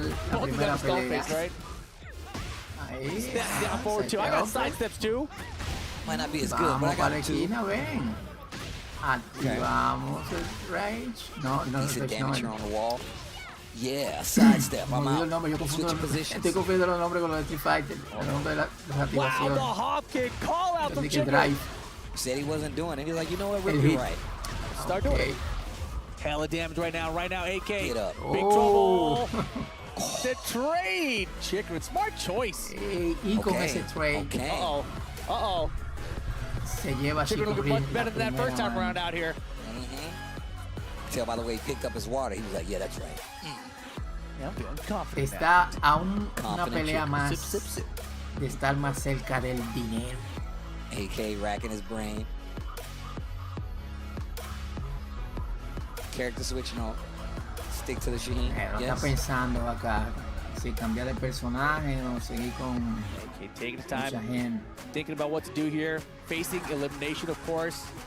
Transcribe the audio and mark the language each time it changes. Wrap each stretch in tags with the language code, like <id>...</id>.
<en>Both of them skull face, right? Step down forward too. I got side steps too. Might not be as good, but I got two.</en> <es>Activamos el Rage. No,</es> <en>decent damage here on the wall. Yeah, sidestep. I'm out. Switching positions.</en> <es>Estoy confundiendo los nombres con los de Street Fighter. El nombre de las activaciones.</es> <en>Wow, the hop kick. Call out from Chikrin. Said he wasn't doing it. He's like, you know what, Rick, you're right. Start doing it. Hella damage right now, AK. Get up. Big trouble. The trade. Chikrin, smart choice.</en> <es>Y con ese trade. Okay. Uh-oh. Se lleva</es> <en>Chikrin looking much better than that first time around out here. Tell by the way he picked up his water, he was like, yeah, that's right.</en> <es>Está a una pelea más de estar más cerca del dinero.</es> <en>AK racking his brain. Character switch, no. Stick to the Shaheen.</en> <es>Está pensando acá si cambiar de personaje o seguir con</es> <en>AK taking his time, thinking about what to do here, facing elimination, of course.</en>